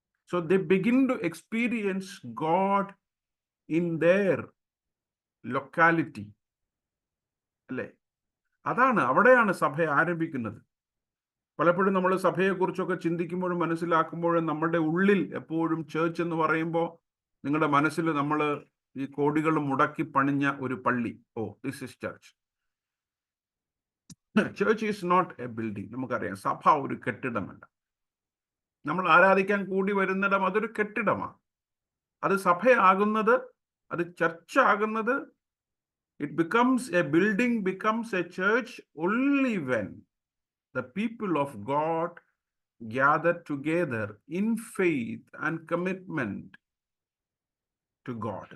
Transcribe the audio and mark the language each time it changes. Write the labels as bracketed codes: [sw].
[en] So they begin to experience God in their locality. [ml] അല്ലേ? അവിടെയാണ് സഭ ആരംഭിക്കുന്നത്. പലപ്പോഴും നമ്മൾ സഭയെക്കുറിച്ചൊക്കെ ചിന്തിക്കുമ്പോഴും മനസ്സിലാക്കുമ്പോഴും നമ്മുടെ ഉള്ളിൽ എപ്പോഴും ചേർച്ച് എന്ന് പറയുമ്പോൾ നിങ്ങളുടെ മനസ്സിൽ നമ്മൾ ഈ കോടികൾ മുടക്കി പണിഞ്ഞ ഒരു പള്ളി, [en] This is church. Church is not a building. [ml] നമുക്കറിയാം, സഭ ഒരു കെട്ടിടമല്ല. നമ്മൾ ആരാധിക്കാൻ കൂടി വരുന്നിടം അതൊരു കെട്ടിടമാണ്. അത് സഭയാകുന്നത്, അത് ചർച്ച ആകുന്നത് [en] A building becomes a church only when the people of God gather together in faith and commitment to God.